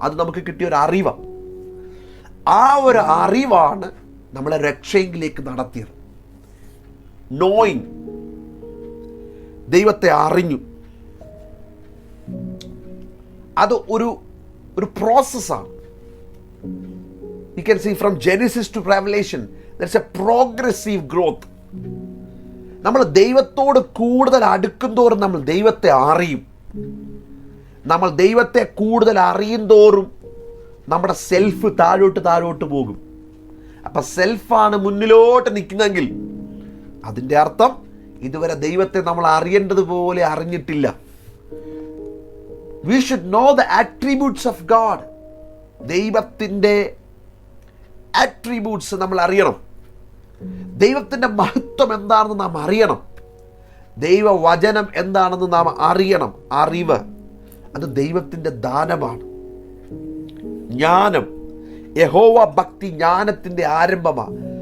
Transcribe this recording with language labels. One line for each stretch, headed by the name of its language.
Malayalam: അത് നമുക്ക് കിട്ടിയ ഒരു അറിവാണ്. ആ ഒരു അറിവാണ് നമ്മളെ രക്ഷയിലേക്ക് നടത്തിയത്. നോയിങ്, ദൈവത്തെ അറിഞ്ഞു, അത് ഒരു പ്രോസസ്സാണ്.
English: You can see from Genesis to Revelation there's a progressive growth.
Malayalam: നമ്മൾ ദൈവത്തോട് കൂടുതൽ അടുക്കുന്തോറും നമ്മൾ ദൈവത്തെ അറിയും. നമ്മൾ ദൈവത്തെ കൂടുതൽ അറിയും തോറും നമ്മുടെ സെൽഫ് താഴോട്ട് പോകും. അപ്പം സെൽഫാണ് മുന്നിലോട്ട് നിൽക്കുന്നതെങ്കിൽ അതിൻ്റെ അർത്ഥം ഇതുവരെ ദൈവത്തെ നമ്മൾ അറിയേണ്ടതുപോലെ അറിഞ്ഞിട്ടില്ല.
English: We should know the attributes of God.
Malayalam: ദൈവത്തിൻ്റെ ആട്രിബ്യൂട്ട്സ് നമ്മൾ അറിയണം. ദൈവത്തിൻ്റെ മഹത്വം എന്താണെന്ന് നാം അറിയണം. ദൈവവചനം എന്താണെന്ന് നാം അറിയണം. അറിവ് അത് ദൈവത്തിൻ്റെ ദാനമാണ്. ജ്ഞാനം, യഹോവ ഭക്തി ജ്ഞാനത്തിൻ്റെ ആരംഭമാണ്.